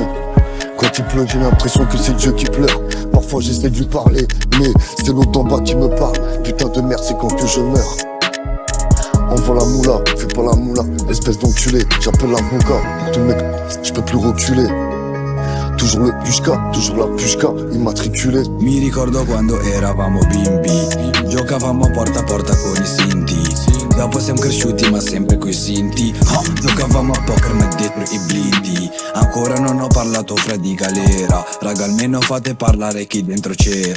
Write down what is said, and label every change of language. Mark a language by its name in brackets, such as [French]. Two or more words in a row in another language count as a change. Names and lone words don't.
[French] Quand il pleut, j'ai l'impression que c'est Dieu qui pleure. Parfois j'essaie de lui parler, mais c'est l'autre d'en bas qui me parle. Putain de merde, c'est quand que je meurs. Envoie la moula, fais pas la moula. Espèce d'enculé, j'appelle l'avocat. Pour tout mec, je peux plus reculer. Toujours le toujours la pushka, immatriculé. [Italian] Mi ricordo quando eravamo bimbi, giocavamo porta a porta con i sinti. Dopo siamo cresciuti ma sempre coi sinti. Giocavamo a poker ma dietro i blindi. Ancora non ho parlato fra di galera. Raga almeno fate parlare chi dentro c'era.